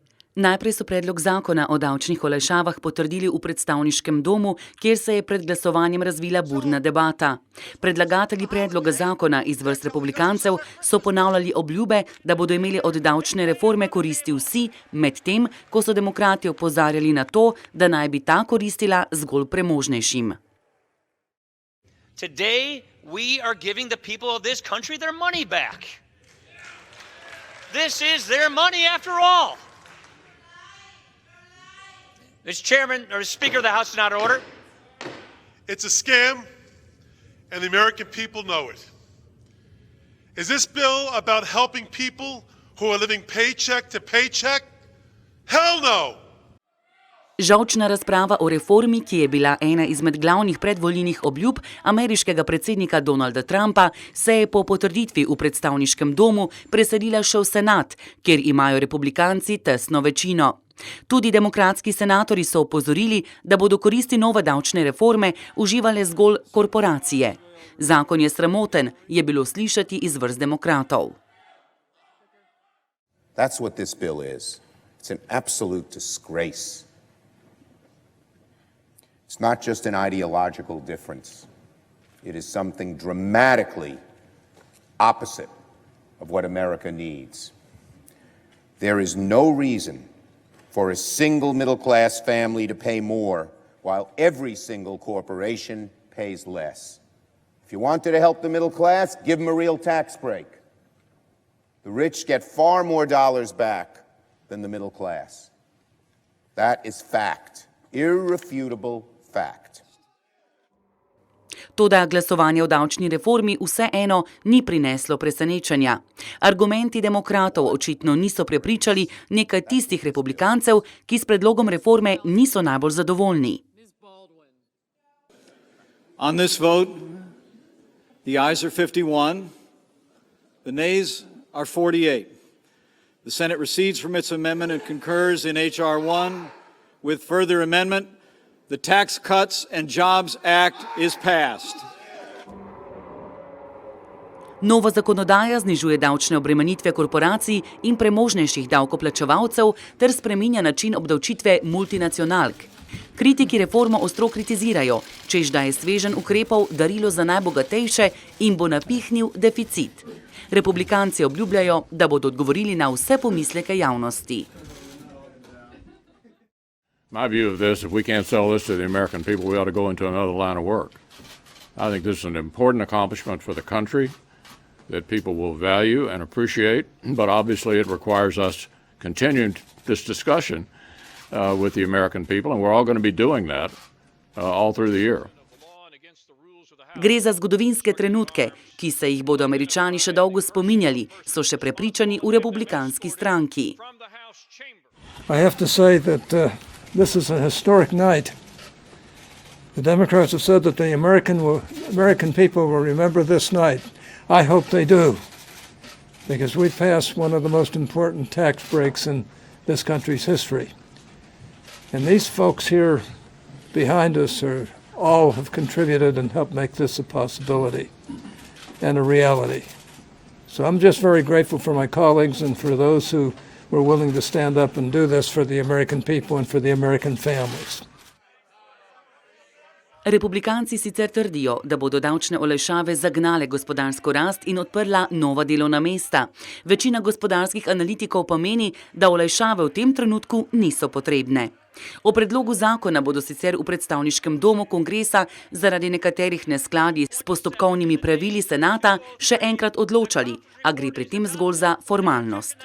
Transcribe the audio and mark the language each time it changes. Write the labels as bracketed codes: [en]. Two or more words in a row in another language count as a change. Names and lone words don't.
[sl] Najprej so predlog zakona o davčnih olajšavah potrdili v predstavniškem domu, kjer se je pred glasovanjem razvila burna debata. Predlagatelji predloga zakona iz vrst republikancev so ponavljali obljube, da bodo imeli od davčne reforme koristi vsi, medtem ko so demokrati opozarjali na to, da naj bi ta koristila zgolj premožnejšim. [en] Today we are giving the people of this country their money back. This is their money after all. Mr. Chairman, or Speaker of the House is not in order. It's a scam, and the American people know it. Is this bill about helping people who are living paycheck to paycheck? Hell no! [sl] Žolčna razprava o reformi, ki je bila ena izmed glavnih predvolilnih obljub ameriškega predsednika Donalda Trumpa, se je po potrditvi v predstavniškem domu preselila še v Senat, kjer imajo republikanci tesno večino. Tudi demokratski senatorji so opozorili, da bodo koristi nove davčne reforme uživale zgolj korporacije. Zakon je sramoten, je bilo slišati iz vrst demokratov. [en] That's what this bill is. It's an absolute disgrace. It's not just an ideological difference. It is something dramatically opposite of what America needs. There is no reason for a single middle-class family to pay more while every single corporation pays less. If you wanted to help the middle class, give them a real tax break. The rich get far more dollars back than the middle class. That is fact, irrefutable fact. [sl] Toda glasovanje o davčni reformi vseeno ni prineslo presenečenja. Argumenti demokratov očitno niso prepričali nekaj tistih republikancev, ki s predlogom reforme niso najbolj zadovoljni. [en] On this vote, the ayes are 51, the nays are 48. The Senate recedes from its amendment and concurs in H.R. 1 with further amendment. The Tax Cuts and Jobs Act is passed. [sl] Nova zakonodaja znižuje davčne obremenitve korporacij in premožnejših davkoplačevalcev ter spreminja način obdavčitve multinacionalk. Kritiki reformo ostro kritizirajo, češ da je sveženj ukrepov darilo za najbogatejše in bo napihnil deficit. Republikanci obljubljajo, da bodo odgovorili na vse pomisleke javnosti. [en] My view of this, if we can't sell this to the American people, we ought to go into another line of work. I think this is an important accomplishment for the country that people will value and appreciate, but obviously it requires us continuing this discussion with the American people, and we're all going to be doing that all through the year. [sl] Gre za zgodovinske trenutke, ki se jih bodo Američani še dolgo spominjali, so še prepričani v republikanski stranki. [en] I have to say that this is a historic night. The Democrats have said that the American people will remember this night. I hope they do, because we passed one of the most important tax breaks in this country's history. And these folks here behind us all have contributed and helped make this a possibility and a reality. So I'm just very grateful for my colleagues and for those who were willing to stand up and do this for the American people and for the American families. [sl] Republikanci sicer trdijo, da bodo davčne olajšave zagnale gospodarsko rast in odprla nova delovna mesta. Večina gospodarskih analitikov pa meni, da olajšave v tem trenutku niso potrebne. O predlogu zakona bodo sicer v predstavniškem domu kongresa zaradi nekaterih neskladij s postopkovnimi pravili senata še enkrat odločali, a gre pri tem zgolj za formalnost.